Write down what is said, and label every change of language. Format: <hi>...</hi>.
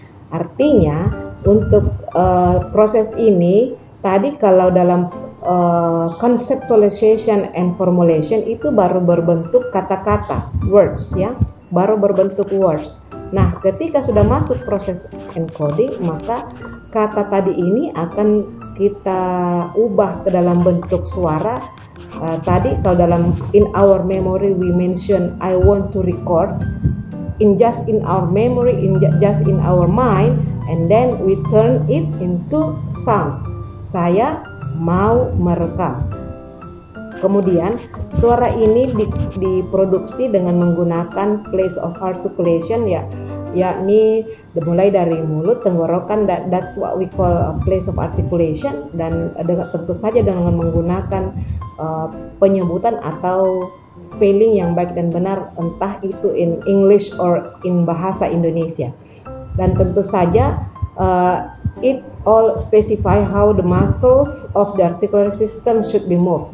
<id>Artinya untuk proses ini tadi kalau dalam</id> <en>conceptualization and formulation</en> <id>itu baru berbentuk kata-kata, words ya, baru berbentuk words. Nah, ketika sudah masuk proses encoding, maka kata tadi ini akan kita ubah ke dalam bentuk suara. Tadi kalau dalam</id> <en>in our memory we mention I want to record, in our memory, just in our mind, and then we turn it into sounds.</en> <id>Saya mau merekam. Kemudian suara ini diproduksi dengan menggunakan place of articulation, yakni mulai dari mulut, tenggorokan.</id> <en>That's what we call a place of articulation.</en> <id>Dan tentu saja dengan menggunakan penyebutan atau spelling yang baik dan benar, entah itu</id> <en>in English or in bahasa Indonesia.</en> <id>Dan tentu saja</id> <en>it all specify how the muscles of the articulatory system should be moved.</en>